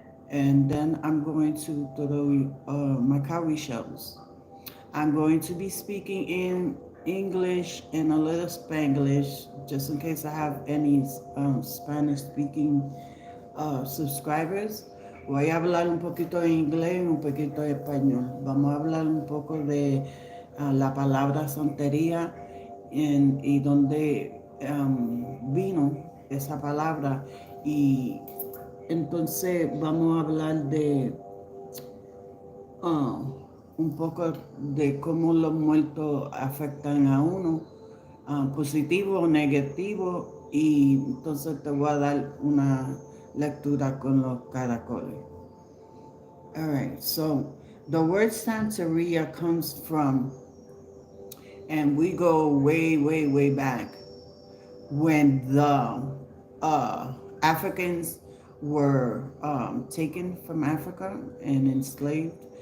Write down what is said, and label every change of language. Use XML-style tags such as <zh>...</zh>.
<en>And then I'm going to do my cowie shows. I'm going to be speaking in English and a little Spanglish, just in case I have any Spanish speaking subscribers.</en> <es>Voy a hablar un poquito de inglés y un poquito de español. Vamos a hablar un poco de la palabra santería y dónde vino esa palabra. Y entonces vamos a hablar de ah, un poco de cómo los muertos afectan a uno, positivo o negativo, y entonces te voy a dar una lectura con los caracoles.</es> <en>All right, so the word Santeria comes from, and we go way, way, way back when the Africans were taken from Africa and enslaved.</en>